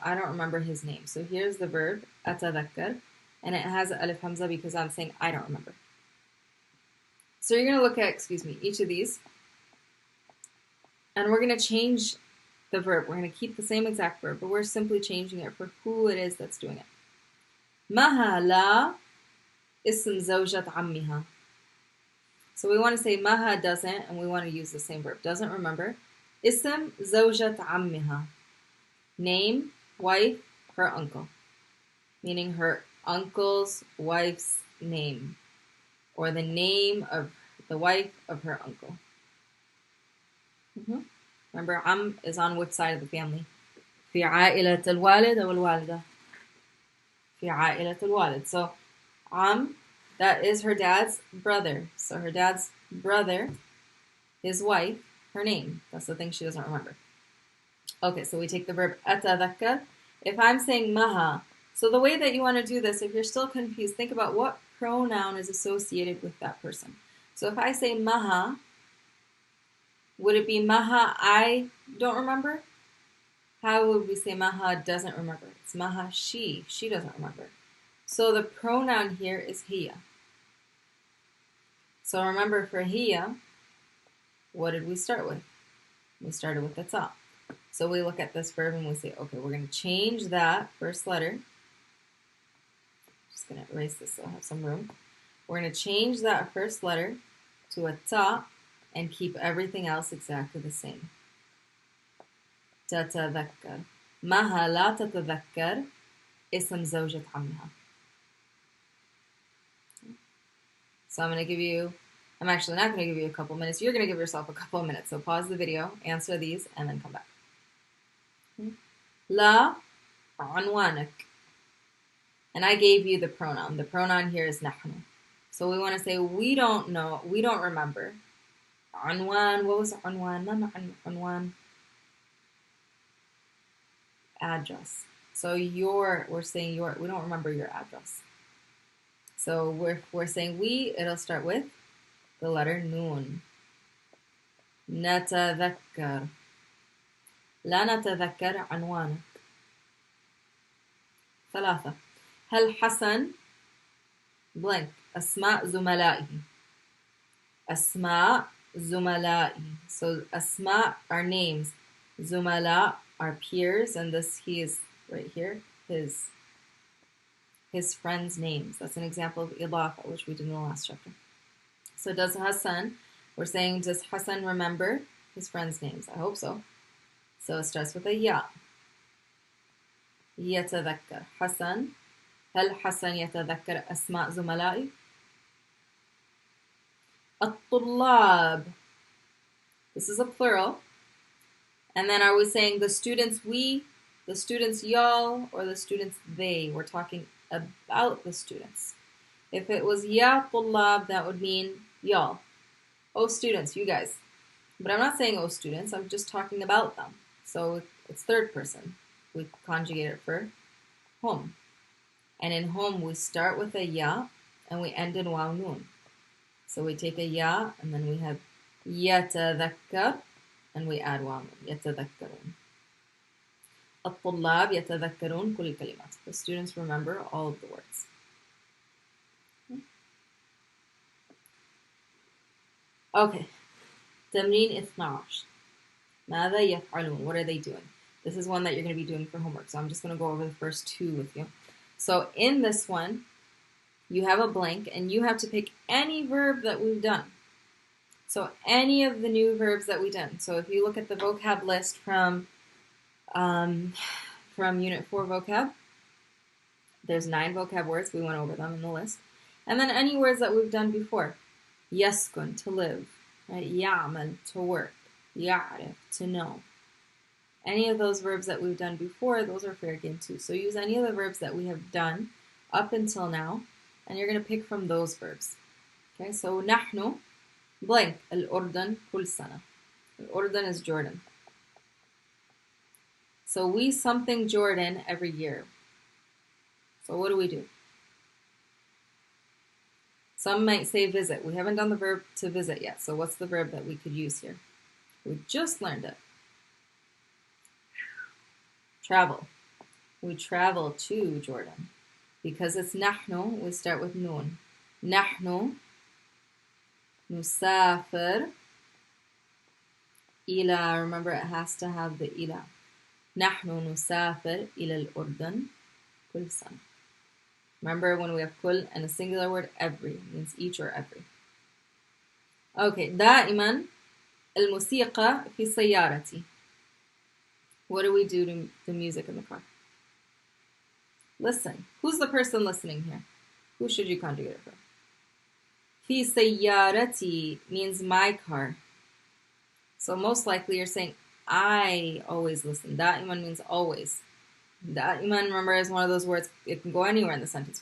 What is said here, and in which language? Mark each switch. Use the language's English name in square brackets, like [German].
[English] I don't remember his name. So here's the verb أتذكر, and it has alif hamza because I'm saying I don't remember. So you're going to look at, each of these, and we're going to change the verb. We're going to keep the same exact verb, but we're simply changing it for who it is that's doing it. [Arabic] Maha la اسم زوجة عمها. [English] So we want to say Maha doesn't, and we want to use the same verb. Doesn't remember. [Arabic] اسم زوجة عمها. [English] Name, wife, her uncle. Meaning her uncle's wife's name. Or the name of the wife of her uncle. Remember, Am is on which side of the family? [Arabic] في عائلة الوالد أو الوالدة. في عائلة الوالد. [English] So that is her dad's brother. So her dad's brother, his wife, her name. That's the thing she doesn't remember. Okay, so we take the verb أتذكر. If I'm saying maha, so the way that you want to do this, if you're still confused, think about what pronoun is associated with that person. So if I say maha, would it be maha I don't remember? How would we say maha doesn't remember? It's maha she doesn't remember. So the pronoun here is hiya. So remember for hiya, what did we start with? We started with the ta. So we look at this verb and we say, okay, we're going to change that first letter. Just going to erase this so I have some room. We're going to change that first letter to a ta and keep everything else exactly the same. [Arabic] تتذكر. مها لا تتذكر اسم زوجة عمها. [English] So I'm actually not going to give you a couple minutes. You're going to give yourself a couple of minutes. So pause the video, answer these, and then come back. [Arabic] لا عنوانك. [English] And I gave you the pronoun. The pronoun here is نحن. So we want to say we don't know, we don't remember. عنوان, what was عنوان? [Arabic] ما معنى عنوان? [English] Address. So we're saying we don't remember your address. So we're saying it'll start with the letter نون. [Arabic] نتذكر. لا نتذكر عنوانك. [English] 3. [Arabic] هل حسن blank أسماء زملائه. أسماء زملائه. [English] So أسماء are names. زملاء are peers, and this he is right here, his friends' names. That's an example of إضافة, which we did in the last chapter. So does Hassan, we're saying, does Hassan remember his friends' names? I hope so. So it starts with a ya. يتذكر. حسن. [Arabic] هل حسن يتذكر أسماء زملائي؟ الطلاب. [English] This is a plural. And then are we saying the students we, the students y'all, or the students they? We're talking about the students. If it was ya طلاب, that would mean y'all. Oh students, you guys. But I'm not saying oh students, I'm just talking about them. So it's third person. We conjugate it for hum. And in hum, we start with a ya, and we end in waw noon. So we take a ya, and then we have يتذكر, and we add waw noon. [Arabic] يتذكرون. الطلاب يتذكرون كل الكلمات. [English] The students remember all of the words. Okay. [Arabic] تمرين 12. ماذا يفعلون? [English] What are they doing? This is one that you're going to be doing for homework. So I'm just going to go over the first 2 with you. So in this one, you have a blank, and you have to pick any verb that we've done. So any of the new verbs that we've done. So if you look at the vocab list from Unit 4 vocab, there's 9 vocab words. We went over them in the list. And then any words that we've done before. يسكن, to live. Right? يعمل, to work. يعرف, to know. Any of those verbs that we've done before, those are fair game too. So use any of the verbs that we have done up until now, and you're going to pick from those verbs. Okay, so [Arabic] نحن blank الأردن كل سنة. [English] الأردن is Jordan. So we something Jordan every year. So what do? Some might say visit. We haven't done the verb to visit yet. So what's the verb that we could use here? We just learned it. Travel. We travel to Jordan. Because it's نحن, we start with noon. [Arabic] نحن نسافر إلى, [English] remember it has to have the إلى. [Arabic] نحن نسافر إلى الأردن كل سنة. [English] Remember when we have كل and a singular word, every, means each or every. [Arabic] Okay, دائما الموسيقى في سيارتي. [English] What do we do to the music in the car? Listen. Who's the person listening here? Who should you conjugate it for? في سيارتي means my car. So most likely you're saying, I always listen. دائما means always. دائما, remember, is one of those words, it can go anywhere in the sentence.